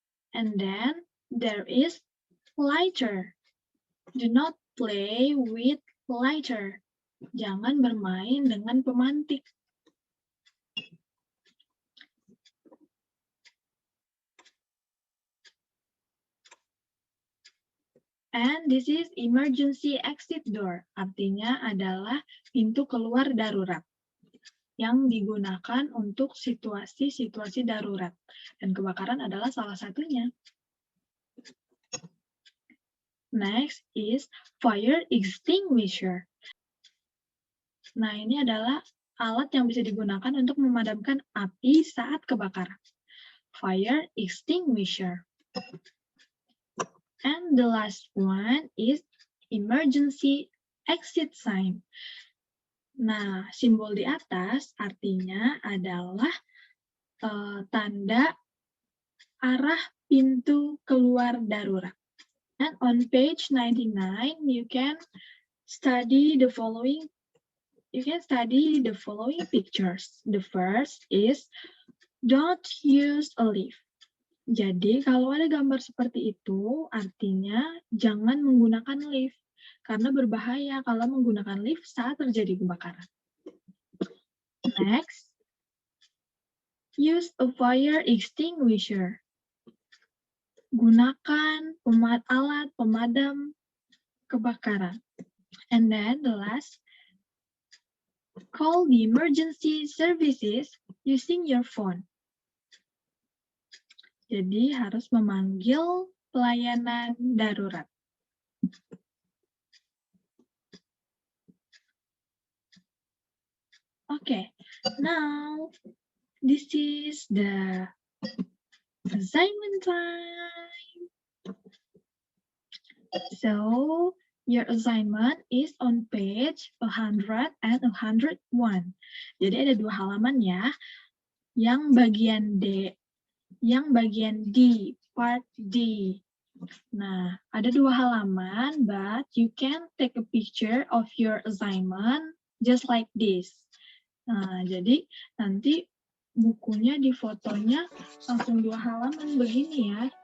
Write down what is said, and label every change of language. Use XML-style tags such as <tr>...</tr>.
<en>And then there is lighter. Do not play with lighter.</en> <id>Jangan bermain dengan pemantik.</id> <en>And this is emergency exit door.</en> <id>Artinya adalah pintu keluar darurat yang digunakan untuk situasi-situasi darurat. Dan kebakaran adalah salah satunya.</id> <en>Next is fire extinguisher.</en> <id>Nah, ini adalah alat yang bisa digunakan untuk memadamkan api saat kebakaran.</id> <en>Fire extinguisher. And the last one is emergency exit sign.</en> <id>Nah, simbol di atas artinya adalah tanda arah pintu keluar darurat.</id> <en>And on page 99, you can study the following pictures. The first is Don't use a leaf.</en> <id>Jadi kalau ada gambar seperti itu, artinya jangan menggunakan lift. Karena berbahaya kalau menggunakan lift saat terjadi kebakaran.</id> <en>Next, use a fire extinguisher.</en> <id>Gunakan alat pemadam kebakaran.</id> <en>And then the last, call the emergency services using your phone.</en> <id>Jadi harus memanggil pelayanan darurat.</id> <en>Okay, now this is the assignment time. So your assignment is on page 100 and 101.</en> <id>Jadi ada 2 halaman ya. Yang bagian D, yang bagian D,</id> <en>part D.</en> <id>Nah, ada 2 halaman,</id> <en>but you can take a picture of your assignment just like this.</en> <id>Nah, jadi nanti bukunya di fotonya langsung 2 halaman begini ya.</id>